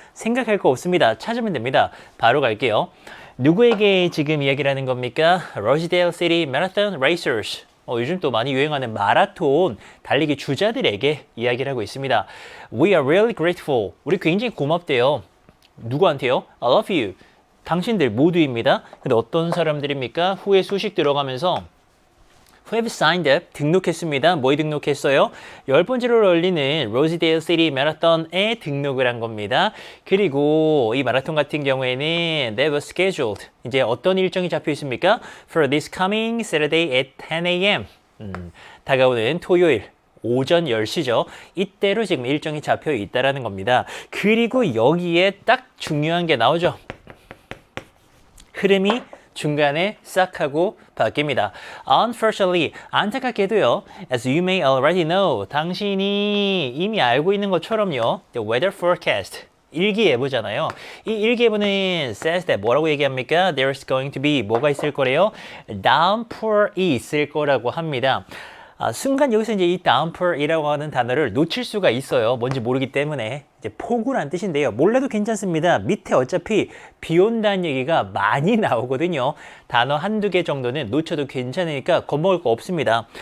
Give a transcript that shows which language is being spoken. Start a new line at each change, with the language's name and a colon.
Korean: 생각할 거 없습니다. 찾으면 됩니다. 바로 갈게요. 누구에게 지금 이야기를 하는 겁니까?
English: Rosedale City Marathon Racers.
Korean: 요즘 또 많이 유행하는 마라톤 달리기 주자들에게 이야기를 하고 있습니다.
English: We are really grateful.
Korean: 우리 굉장히 고맙대요. 누구한테요?
English: I love you.
Korean: 당신들 모두입니다. 근데 어떤 사람들입니까? 후에 수식 들어가면서
English: Who have signed up?
Korean: 등록했습니다. 뭐에 등록했어요? 10번째로 열리는 Rosedale City Marathon에 등록을 한 겁니다. 그리고 이 마라톤 같은 경우에는
English: They were scheduled.
Korean: 이제 어떤 일정이 잡혀 있습니까?
English: For this coming Saturday at 10 a.m.
Korean: 다가오는 토요일 오전 10시죠. 이때로 지금 일정이 잡혀 있다라는 겁니다. 그리고 여기에 딱 중요한 게 나오죠. 흐름이 중간에 싹 하고 바뀝니다.
English: Unfortunately,
Korean: 안타깝게도요.
English: As you may already know,
Korean: 당신이 이미 알고 있는 것처럼요.
English: The weather forecast.
Korean: 일기예보잖아요. 이 일기예보는
English: says that
Korean: 뭐라고 얘기합니까?
English: There's going to be
Korean: 뭐가 있을 거래요? downpour이 있을 거라고 합니다. 순간 여기서 이제 이 downpour이라고 하는 단어를 놓칠 수가 있어요. 뭔지 모르기 때문에. 이제 폭우란 뜻인데요. 몰라도 괜찮습니다. 밑에 어차피 비 온다는 얘기가 많이 나오거든요. 단어 한두 개 정도는 놓쳐도 괜찮으니까 겁먹을 거 없습니다.